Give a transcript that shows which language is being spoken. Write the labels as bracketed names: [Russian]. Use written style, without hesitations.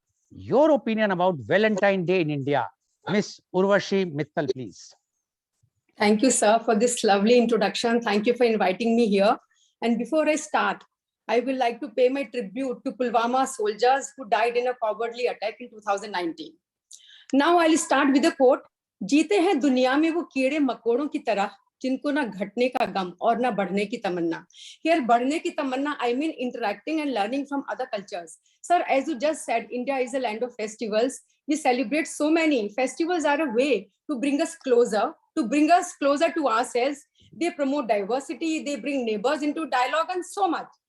[English] Your opinion about Valentine Day in India. Miss Urvashi Mittal, please. Thank you, sir, for this lovely introduction. Thank you for inviting me here. And before I start, I would like to pay my tribute to Pulwama soldiers who died in a cowardly attack in 2019. Now I'll start with a quote. [Hindi] जीते हैं दुनिया में वो कीड़े मकोड़ों की तरह जिनको ना घटने का गम और ना बढ़ने की तमन्ना. [English] Here, [Hindi] बढ़ने की तमन्ना, [English] I mean interacting and learning from other cultures. Sir, as you just said, India is a land of festivals. We celebrate so many. Festivals are a way to bring us closer to ourselves. They promote diversity. They bring neighbors into dialogue and so much.